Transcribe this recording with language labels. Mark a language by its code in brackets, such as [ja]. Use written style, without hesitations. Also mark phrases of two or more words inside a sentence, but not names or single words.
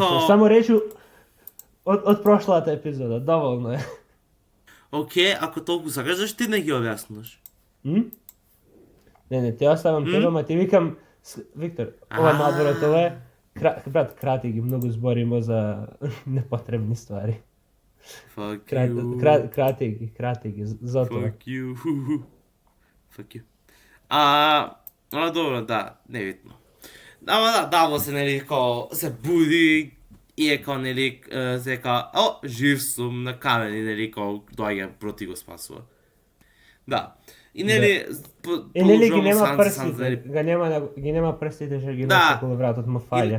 [mk] Само речи од прошлата епизода, доволно е. Океј, ако толку сакаш, зашто ти не ги објаснуваш? Не, ти оставам тебе, ама ти викам, Виктор, ова надворот, ова е, брат, крати ги, многу збориме за непотребни ствари. [en] Fuck you. [mk] Крати ги, затоа. [en] Fuck you. [mk] Ама добро, да, не видно. Ама да, Давос се, нели, као се буди и е као, нели, се као, жив сум на камени, нели, као доаѓа проти го спасува. Да. И нели, нели ги нема прстите, ги нема прстите што ги носи околу вратот му фаља.